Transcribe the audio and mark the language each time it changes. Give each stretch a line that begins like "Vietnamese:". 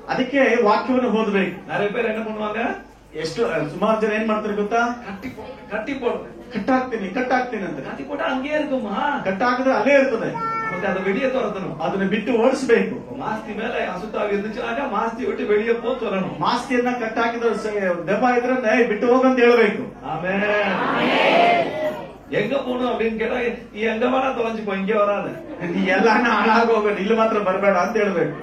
Kannada: ಅದಕ್ಕೆ ವಾಕ್ಯವನ್ನು ಓದಬೇಕು.
Tamil: நிறைய பேர் என்ன பண்ணுவாங்க?
Kannada: ಎಷ್ಟು ಸುಮಾರು ಜನ ಏನ್ ಮಾಡ್ತಾರೆ ಗೊತ್ತಾ?
Tamil: கட்டி போடு,
Kannada: ಕಟ್ಟಾಕ್ತೀನಿ ಅಂತ.
Tamil: கட்டி போட்டா அங்கேயே இருக்குமா?
Kannada: ಕಟ್ಟಾಕಿದ್ರೆ ಅಲ್ಲೇ ಇರ್ತದೆ.
Tamil: நமக்கு அதை வெளியே துரத்தணும்,
Kannada: ಅದನ್ನ ಬಿಟ್ಟು ಓಡಿಸಬೇಕು.
Tamil: மாஸ்தி மேல அசுத்தாவி இருந்துச்சுனாக்கா மாஸ்தி விட்டு வெளியே போ சொல்லணும்.
Kannada: ಮಾಸ್ತಿಯನ್ನ ಕಟ್ಟಾಕಿದ್ರೆ ದೆವ್ವ ಇದ್ರೆ ಬಿಟ್ಟು ಹೋಗಂತ ಹೇಳ್ಬೇಕು. ಆಮೇನ್.
Tamil: எங்க போகணும் அப்படின்னு கேட்டா, நீ எங்க வேணா தொலைஞ்சுக்கோ, இங்க வராது, நீ எல்லாமே
Kannada: ಹಾಳಾಗೋಗ, ಇಲ್ಲಿ ಮಾತ್ರ ಬರಬೇಡ ಅಂತ ಹೇಳ್ಬೇಕು.